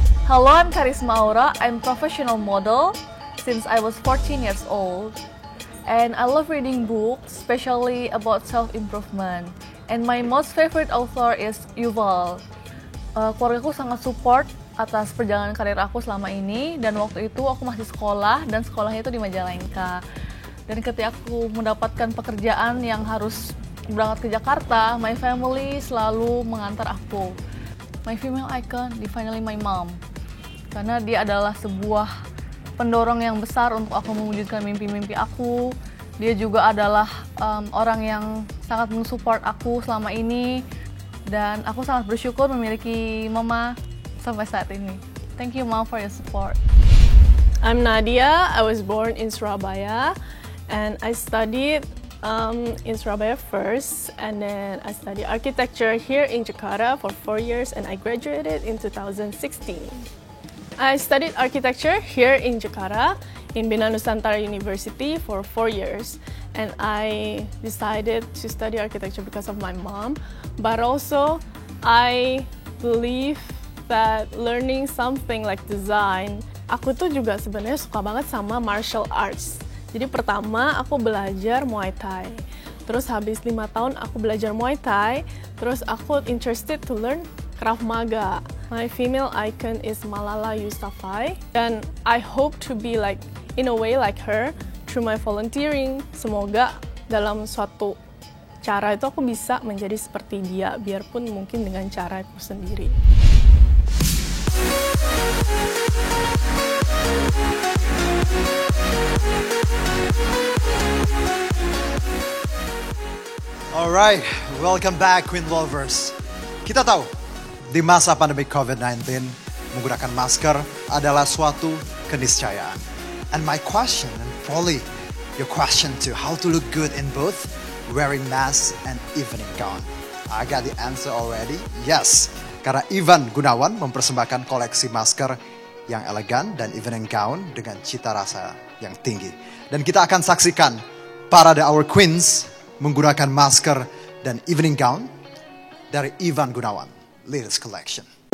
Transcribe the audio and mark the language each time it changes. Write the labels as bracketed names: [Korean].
[English] Hello, I'm Karisma Aura. I'm professional model since I was 14 years old. And I love reading books, especially about self-improvement. And my most favorite author is Yuval. [Indonesian] Keluargaku sangat support atas perjalanan karir aku selama ini. Dan waktu itu aku masih sekolah, dan sekolahnya itu di Majalengka. Dan ketika aku mendapatkan pekerjaan yang harus berangkat ke Jakarta, [English] my family [Indonesian] selalu mengantar aku. [English] My female icon, definitely my mom. [Indonesian] Karena dia adalah sebuah pendorong yang besar untuk aku mewujudkan mimpi-mimpi aku. Dia juga adalah orang yang sangat mensupport aku selama ini. Dan aku sangat bersyukur memiliki mama sampai saat ini. [English] Thank you, Mom, for your support. I'm Nadia. I was born in Surabaya, and I studied in Surabaya first, and then I studied architecture here in Jakarta for 4 years, and I graduated in 2016. I studied architecture here in Jakarta in Bina Nusantara University for 4 years, and I decided to study architecture because of my mom, but also I believe that learning something like design, [Indonesian] aku tuh juga sebenarnya suka banget sama [English] martial arts. [Indonesian] Jadi pertama aku belajar Muay Thai, terus habis 5 tahun aku belajar Muay Thai, terus aku [English] interested to learn [Indonesian] Krav Maga. [English] My female icon is Malala Yousafzai, and I hope to be like in a way like her through my volunteering. [Indonesian] Semoga dalam suatu cara itu aku bisa menjadi seperti dia, biarpun mungkin dengan cara aku sendiri. [English] Alright, welcome back Queen Lovers. [Indonesian] Kita tahu, di masa pandemi COVID-19, menggunakan masker adalah suatu keniscayaan. [English] And my question, and probably your question too, how to look good in both wearing mask and evening gown. I got the answer already. Yes, [Indonesian] karena Ivan Gunawan mempersembahkan koleksi masker yang elegan dan evening gown dengan cita rasa yang tinggi. Dan kita akan saksikan parade [English] our queens [Indonesian] menggunakan masker dan evening gown dari Ivan Gunawan [English] latest collection.